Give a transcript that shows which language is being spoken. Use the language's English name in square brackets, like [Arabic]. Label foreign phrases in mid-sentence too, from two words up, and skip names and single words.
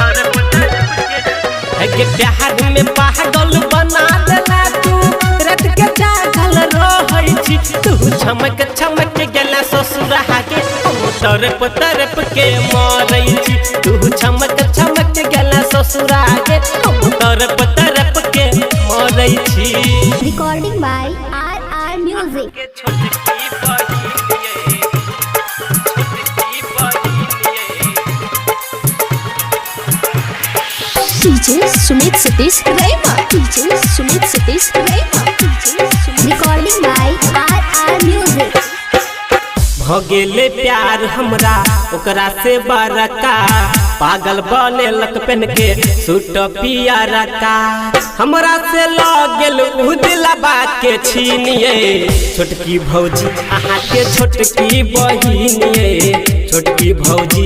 [Maithili] के प्यार में पागल बना देला तू रात के जागल रहै छी तू चमक चमक गेला ससुरा गे हम तरफ तरफ के मरै छी तू चमक चमक गेला ससुरा गे हम तरफ तरफ के मरै छी [English] Recording by RR Music. DJ Sumit Satish Rema. DJ Sumit Satish Rema. Recording by RR Music. [Maithili] भगेले प्यार हमरा ओकरा से बड़का पागल बनेलक पेन के सूट पियरा का हमरा से लगेल उ दिलबा के छीनिए छोटकी भौजी अहाँ के छोटकी बहिनिए छोटकी भौजी